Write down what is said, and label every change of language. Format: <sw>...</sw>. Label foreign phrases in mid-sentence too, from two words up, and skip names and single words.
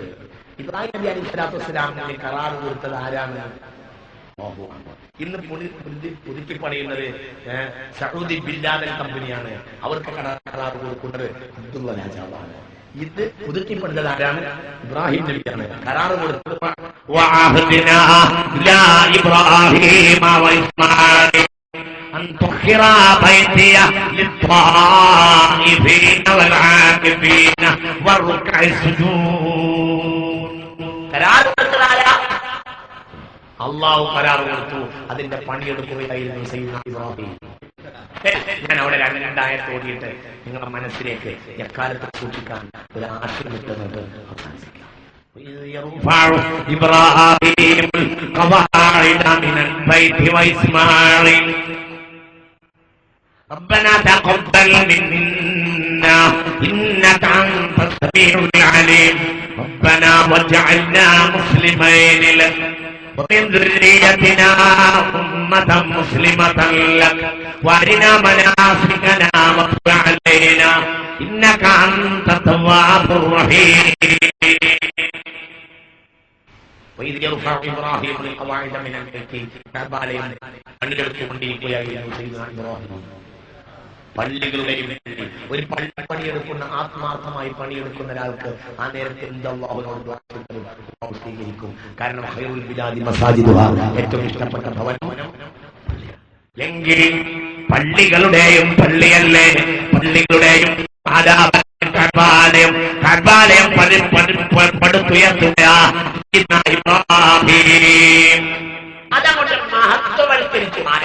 <ml>ഇബ്രാഹിം നബി അലൈഹി സ്വലാത്തു വസ്സലാമിന് കരാർ കൊടുത്തത് ആരാണ്? ഇന്ന് പുതുക്കി പണിയുന്നത് സൗദി ബില്ലാദൻ കമ്പനിയാണ്. അവർക്ക് കരാർ കൊടുക്കുന്നത് അബ്ദുള്ള രാജാവാണ്. ഇത് പുതുക്കി പണിതത് ആരാണ്? ഇബ്രാഹിം നബിയാണ്. കരാർ കൊടുത്തത്</ml> <ar>أن تخر بيتي للطائفين والعاكفين والركع السجود.</ar> <ml>അള്ളാഹു കരാർ കൊടുത്തു. അതിന്റെ പണിയെടുക്കുകയായിരുന്നു സയ്യിദുനാ ഇബ്രാഹിം. ഞാൻ അവിടെ രണ്ടായത്ത് ഓതിയിട്ട് നിങ്ങളുടെ മനസ്സിലേക്ക് എക്കാലത്ത് സൂക്ഷിക്കാൻ ഒരു ആശയം കിട്ടുന്നത് അവസാനിപ്പിക്കാം.</ml> <ar>إبراهيم القواعد من البيت وإسماعيل ربنا تقبل منا إنك أنت السميع العليم ربنا واجعلنا مسلمين لك ومن ذريتنا أمة مسلمة لك وأرنا مناسكنا وتب علينا إنك أنت التواب الرحيم. وإذ يرفع إبراهيم القواعد من البيت</ar> <ml>കഅബാലയം പണിയെടുത്തുകൊണ്ടിരിക്കുകയായിരുന്നു സയ്യിദുനാ ഇബ്രാഹിം. പള്ളികളുടെയും ഒരു പള്ളി പണിയെടുക്കുന്ന ആത്മാർത്ഥമായി പണിയെടുക്കുന്ന ഒരാൾക്ക് ആ നേരത്തെ അല്ലാഹുവിനോട് സ്വീകരിക്കും. കാരണം</ml> <ar>خير البلاد مساجدها,</ar> <ml>ഏറ്റവും ഇഷ്ടപ്പെട്ട ഭവനം എങ്കിൽ പള്ളികളുടെയും പള്ളിയല്ലേ പള്ളികളുടെയും കഅബാലയം പടുത്തുയർത്തുക അതങ്ങോട്ട് മഹത്വവൽക്കരിച്ചു.</ml>